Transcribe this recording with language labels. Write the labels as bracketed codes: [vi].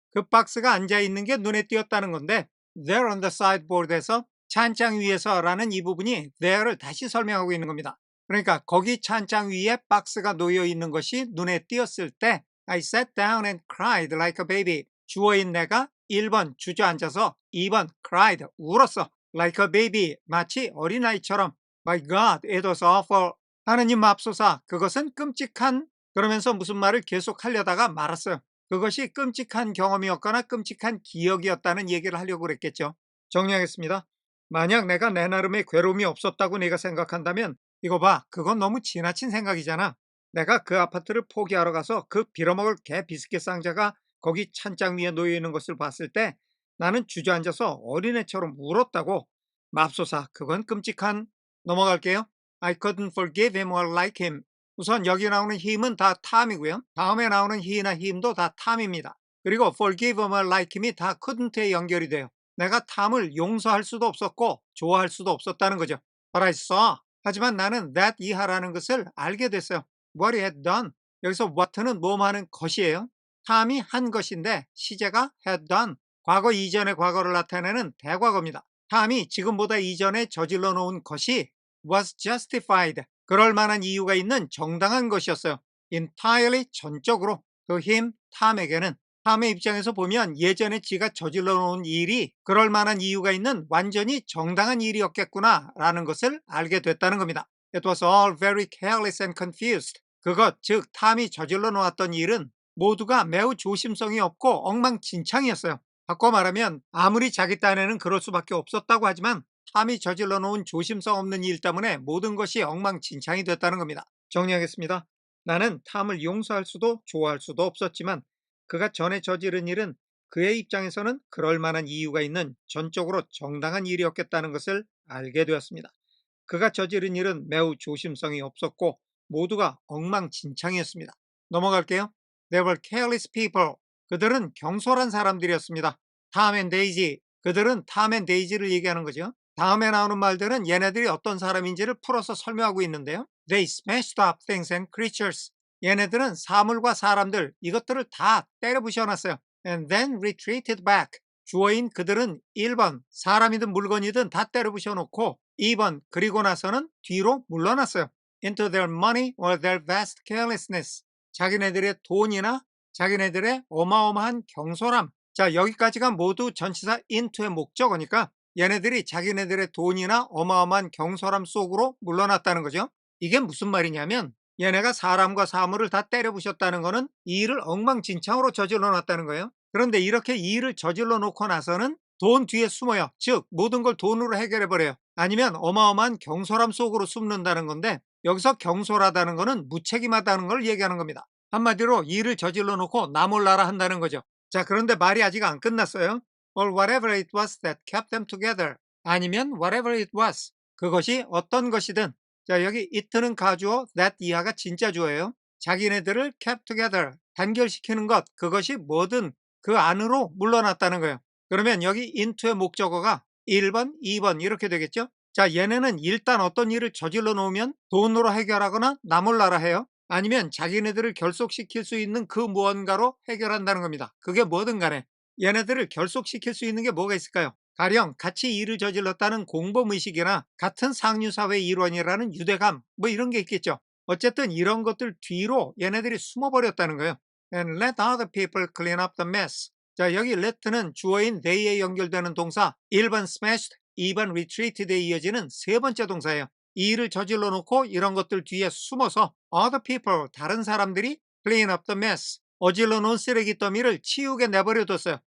[ko] 그 박스가 앉아있는 게 눈에 띄었다는 건데 there on the sideboard에서 찬장 위에서라는 이 부분이 there를 다시 설명하고 있는 겁니다. 그러니까 거기 찬장 위에 박스가 놓여 있는 것이 눈에 띄었을 때 [en] I sat down and cried like a baby. [ko] 주어인 내가 1번 주저앉아서 2번 cried 울었어. [en] like a baby [ko] 마치 어린아이처럼 [en] My God, it was awful. [ko] 하느님 맙소사, 그것은 끔찍한 그러면서 무슨 말을 계속 하려다가 말았어요. 그것이 끔찍한 경험이었거나 끔찍한 기억이었다는 얘기를 하려고 그랬겠죠. 정리하겠습니다. 만약 내가 내 나름의 괴로움이 없었다고 네가 생각한다면 이거 봐, 그건 너무 지나친 생각이잖아. 내가 그 아파트를 포기하러 가서 그 빌어먹을 개 비스켓 상자가 거기 찬장 위에 놓여 있는 것을 봤을 때 나는 주저앉아서 어린애처럼 울었다고. 맙소사, 그건 끔찍한. 넘어갈게요. [en] I couldn't forgive him or like him. [ko] 우선 여기 나오는 him은 다 탐이고요. 다음에 나오는 he나 him도 다 탐입니다. 그리고 [en] forgive him or like him [ko] 이 다 couldn't에 연결이 돼요. 내가 탐을 용서할 수도 없었고 좋아할 수도 없었다는 거죠. [en] But I saw. [ko] 하지만 나는 that 이하라는 것을 알게 됐어요. [en] What he had done. [ko] 여기서 what는 뭐하는 것이에요. 탐이 한 것인데 시제가 had done. 과거 이전의 과거를 나타내는 대과거입니다. 탐이 지금보다 이전에 저질러 놓은 것이 was justified. 그럴 만한 이유가 있는 정당한 것이었어요. entirely 전적으로. 그 힘, 탐에게는 탐의 입장에서 보면 예전에 지가 저질러 놓은 일이 그럴 만한 이유가 있는 완전히 정당한 일이었겠구나 라는 것을 알게 됐다는 겁니다. [en] It was all very careless and confused. [ko] 그것, 즉 탐이 저질러 놓았던 일은 모두가 매우 조심성이 없고 엉망진창이었어요. 바꿔 말하면 아무리 자기 딴에는 그럴 수밖에 없었다고 하지만 탐이 저질러 놓은 조심성 없는 일 때문에 모든 것이 엉망진창이 됐다는 겁니다. 정리하겠습니다. 나는 탐을 용서할 수도 좋아할 수도 없었지만 그가 전에 저지른 일은 그의 입장에서는 그럴 만한 이유가 있는 전적으로 정당한 일이었겠다는 것을 알게 되었습니다. 그가 저지른 일은 매우 조심성이 없었고 모두가 엉망진창이었습니다. 넘어갈게요. [en] They were careless people. [ko] 그들은 경솔한 사람들이었습니다. Tom and Daisy. 그들은 Tom and Daisy를 얘기하는 거죠. 다음에 나오는 말들은 얘네들이 어떤 사람인지를 풀어서 설명하고 있는데요. [en] They smashed up things and creatures. [ko] 얘네들은 사물과 사람들 이것들을 다 때려 부셔놨어요. [en] And then retreated back. [ko] 주어인 그들은 1번 사람이든 물건이든 다 때려 부셔놓고 2번 그리고 나서는 뒤로 물러났어요. [en] Into their money or their vast carelessness. [ko] 자기네들의 돈이나 자기네들의 어마어마한 경솔함. 자, 여기까지가 모두 전치사 into의 목적어니까 얘네들이 자기네들의 돈이나 어마어마한 경솔함 속으로 물러났다는 거죠. 이게 무슨 말이냐면 얘네가 사람과 사물을 다 때려 부셨다는 거는 이 일을 엉망진창으로 저질러 놨다는 거예요. 그런데 이렇게 이 일을 저질러 놓고 나서는 돈 뒤에 숨어요. 즉 모든 걸 돈으로 해결해 버려요. 아니면 어마어마한 경솔함 속으로 숨는다는 건데 여기서 경솔하다는 거는 무책임하다는 걸 얘기하는 겁니다. 한마디로 일을 저질러 놓고 나 몰라라 한다는 거죠. 자, 그런데 말이 아직 안 끝났어요. [en] Or whatever it was that kept them together. [ko] 아니면 [en] whatever it was. [ko] 그것이 어떤 것이든. 자, 여기 it는 가주어, that 이하가 진짜 주어예요. 자기네들을 [en] kept together. [ko] 단결시키는 것. 그것이 뭐든 그 안으로 물러났다는 거예요. 그러면 여기 into의 목적어가 1번, 2번 이렇게 되겠죠? 자, 얘네는 일단 어떤 일을 저질러 놓으면 돈으로 해결하거나 나 몰라라 해요. 아니면 자기네들을 결속시킬 수 있는 그 무언가로 해결한다는 겁니다. 그게 뭐든 간에 얘네들을 결속시킬 수 있는 게 뭐가 있을까요? 가령 같이 일을 저질렀다는 공범의식이나 같은 상류사회의 일원이라는 유대감 뭐 이런 게 있겠죠. 어쨌든 이런 것들 뒤로 얘네들이 숨어버렸다는 거예요. [en] And let other people clean up the mess. [ko] 자, 여기 let는 주어인 they에 연결되는 동사 1번 smashed, 2번 retreated에 이어지는 세 번째 동사예요. 이 일을 저질러 놓고 이런 것들 뒤에 숨어서 other people, 다른 사람들이 [en] clean up the mess, [ko] 어질러 놓은 쓰레기 더미를 치우게 내버려뒀어요.